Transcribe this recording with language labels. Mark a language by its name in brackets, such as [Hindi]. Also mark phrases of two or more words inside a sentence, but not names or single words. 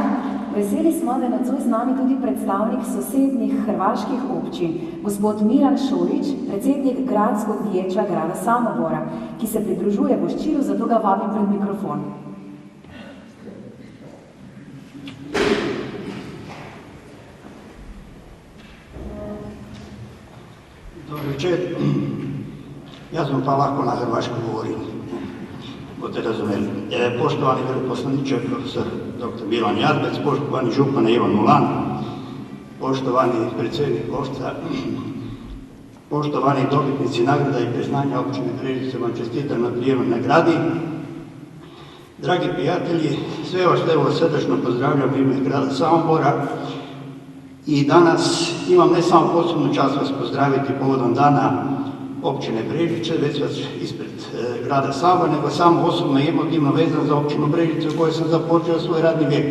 [Slovenian] Veseli smo, da je nocoj z nami tudi predstavnik sosednjih hrvaških občin, gospod Miran Šorić, [Croatian] predsednik gradskog vijeća grada Samobora, [Slovenian] ki se pridružuje Boščilu, zato ga vabim pred mikrofon. [Croatian] Dobro večer. [Slovenian] Jaz bom pa lahko na hrvaško govorim. Boste razumeli. [Croatian] Poštovani veleposlaniče, profesor dr. Milan Jazbec, poštovani župan Ivan Molan, poštovani predsjednik Košca, poštovani dobitnici nagrada i priznanja općine Brežice, vam čestitam na prijemu nagradi. Dragi prijatelji, sve vas evo srdačno pozdravljam u ime grada Samobora i danas imam ne samo posebnu čast vas pozdraviti povodom dana općine Brežice, već vas ispred grada Samobora, nego samo osobno i emotivno vezan za općinu Brežice u kojoj sam započeo svoj radni vijek.